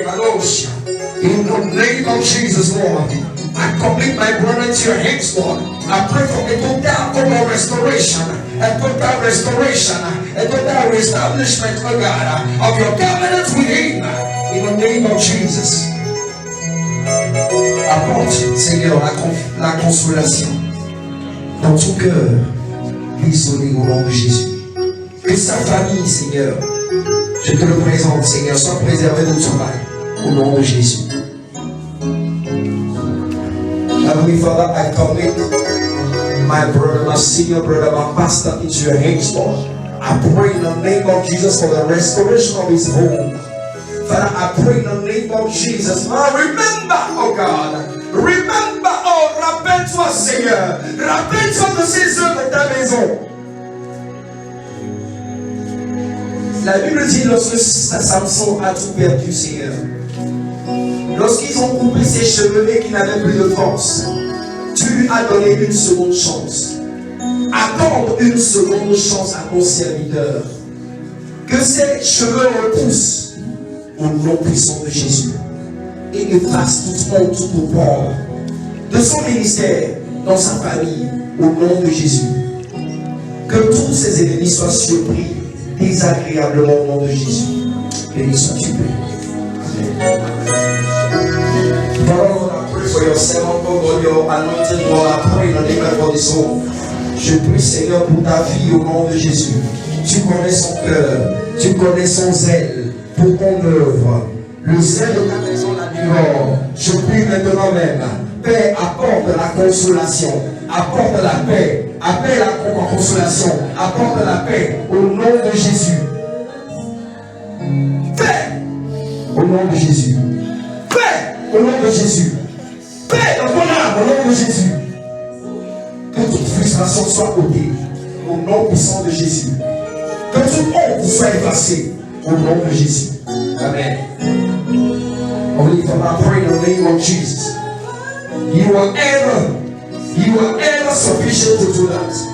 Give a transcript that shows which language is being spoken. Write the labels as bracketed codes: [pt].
[en] In the name of Jesus, Lord, I commit my brother into your hands, Lord. I pray for a total restoration, a total restoration, a total reestablishment, oh God, of your covenant with him. In the name of Jesus. [fr] Apporte, Seigneur, la consolation dans ton cœur, isolé au nom de Jésus. Que sa famille, Seigneur, je te le présente, Seigneur, sois préservé de ton mal, au nom de Jésus. [en] Heavenly Father, I commit my brother, my senior brother, my pastor into your hands, Lord. I pray in the name of Jesus for the restoration of his home. Father, I pray in the name of Jesus. Lord, remember, oh God, remember, oh, [fr] rappelle-toi, Seigneur, rappelle-toi de ces œuvres de ta maison. La Bible dit lorsque Samson a tout perdu, Seigneur, lorsqu'ils ont coupé ses cheveux et qu'il n'avait plus de force, tu lui as donné une seconde chance. Accorde une seconde chance à ton serviteur. Que ses cheveux repoussent au nom puissant de Jésus et efface toute honte, tout opprobre de son ministère, dans sa famille, au nom de Jésus. Que tous ces ennemis soient surpris désagréablement au nom de Jésus. Béni sois-tu, Père. [en] Lord, I pray for your servant, God, your anointed Lord. I pray in the name of this home. [fr] Je prie, Seigneur, pour ta fille au nom de Jésus. Tu connais son cœur, tu connais son zèle pour ton œuvre. Le zèle de ta maison l'adore. Je prie maintenant même. Père, apporte la consolation, apporte la paix, appelle la consolation, apporte la paix au nom de Jésus. Paix au nom de Jésus. Paix au nom de Jésus. Paix dans ton âme au nom de Jésus. Que toute frustration soit ôtée au nom puissant de Jésus. Que toute honte soit effacée au nom de Jésus. Amen. [en] Only for I pray in the name of Jesus. You are ever sufficient to do that.